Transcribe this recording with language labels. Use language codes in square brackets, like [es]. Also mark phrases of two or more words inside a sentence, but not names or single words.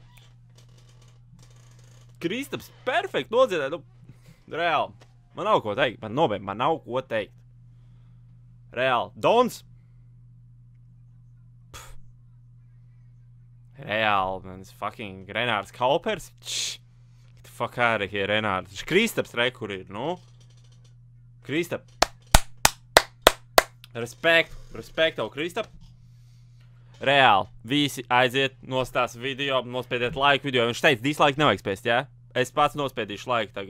[lv] Kristaps perfekti nodziedāja, nu, reāli. Man nav ko teikt, man nav ko teikt. Reāli. Dons! Reāli, man fucking Renārs Kaupers. [en] Get the fuck out of here, Renārs. [lv] Kristaps rekur ir, nu. Kristap. Respekt tev, Kristap. Reāli, visi aiziet, nostās video, nospiediet laiku video. Viņš teica, dislike nevajag spēst, jā? Es pats nospiedīšu laiku tagad.